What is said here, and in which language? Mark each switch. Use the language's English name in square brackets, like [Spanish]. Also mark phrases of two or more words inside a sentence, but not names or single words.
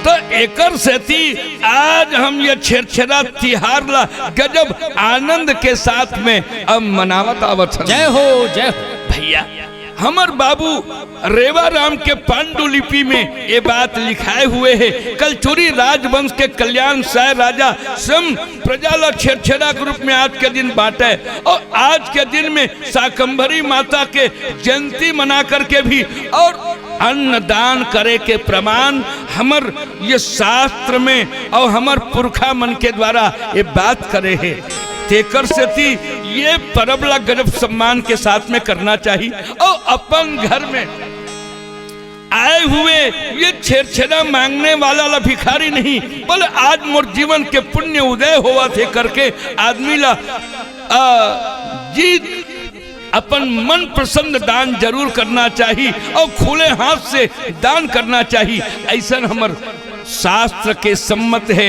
[Chhattisgarhi] तो एकर से थी आज हम ये छेरछेरा तिहार ला गजब आनंद के साथ में अब मनावत आवत हन। जय हो भैया हमर बाबू रेवा राम के पांडुलिपि में ये बात लिखाए हुए है कलचुरी राजवंश के कल्याण साय राजा स्वयं प्रजाला छेरछेरा ग्रुप में आज के दिन बांटे और आज के दिन में शाकंभरी माता के जयंती मना करके भी और अन्न दान करे के प्रमाण हमर ये शास्त्र में और हमर पुरखा मन के द्वारा ये बात करे है। तेकर से थी ये परबला गजब सम्मान के साथ में करना चाहिए और अपन घर में आए हुए ये छेरछेरा मांगने वाला ला भिखारी नहीं बोले आज मोर जीवन के पुण्य उदय हुआ थे करके आदमी ला जीत अपन मन प्रसन्न दान जरूर करना चाहिए और खुले हाथ से दान करना चाहिए ऐसा हमर शास्त्र के सम्मत है।